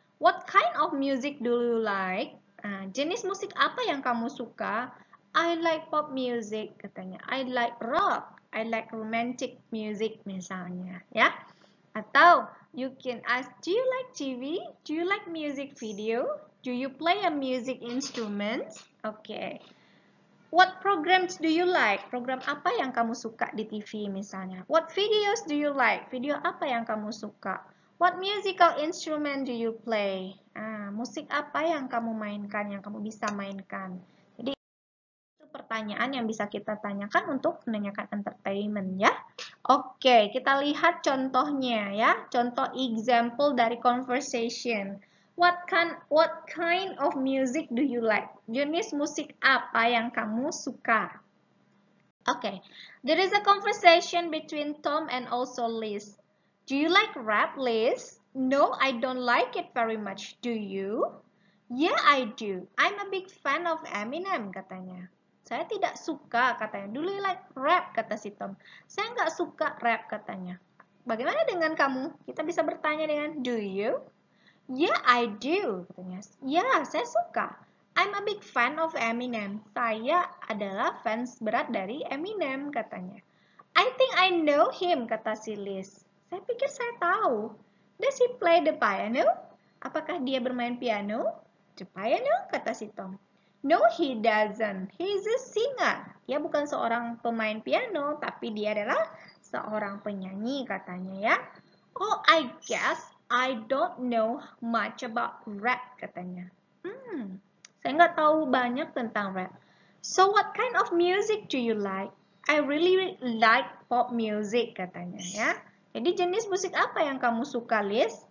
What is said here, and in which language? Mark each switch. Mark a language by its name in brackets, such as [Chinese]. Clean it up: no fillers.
[English] What kind of music do you like? [Indonesian] Nah, jenis musik apa yang kamu suka? [English] I like pop music katanya. I like rock. I like romantic music [Indonesian] misalnya ya. [English] Atau you can ask, do you like TV? Do you like music video? Do you play a music instrument? Okay. What programs do you like? [Indonesian] Program apa yang kamu suka di TV misalnya? [English] What videos do you like? [Indonesian] Video apa yang kamu suka? [English] What musical instrument do you play? [Indonesian] Musik apa yang kamu mainkan, yang kamu bisa mainkan? Jadi itu pertanyaan yang bisa kita tanyakan untuk menanyakan entertainment ya. Oke, kita lihat contohnya ya. Contoh example dari conversation. [English] What kind of music do you like? [Indonesian] Jenis musik apa yang kamu suka? [English] Okay, there is a conversation between Tom and also Liz. Do you like rap, Liz? No, I don't like it very much. Do you? Yeah, I do. I'm a big fan of Eminem, katanya. [Indonesian] Saya tidak suka, katanya. [English] Do you like rap, [Indonesian] kata si Tom. Saya nggak suka rap, katanya. Bagaimana dengan kamu? Kita bisa bertanya dengan [English] do you? Yeah, I do, [Indonesian] katanya. Ya, saya suka. [English] I'm a big fan of Eminem. [Indonesian] Saya adalah fans berat dari Eminem, katanya. [English] I think I know him, kata si Liz. [Indonesian] Saya pikir saya tahu. [English] Does he play the piano? [Indonesian] Apakah dia bermain piano? [English] The piano, kata si Tom. No, he doesn't. He's a singer. [Indonesian] Dia bukan seorang pemain piano, tapi dia adalah seorang penyanyi, katanya ya. [English] Oh, I guess I don't know much about rap, katanya. [Indonesian] Saya nggak tahu banyak tentang rap. [English] So, what kind of music do you like? I really like pop music, katanya ya. [Indonesian] Jadi jenis musik apa yang kamu suka, Liz?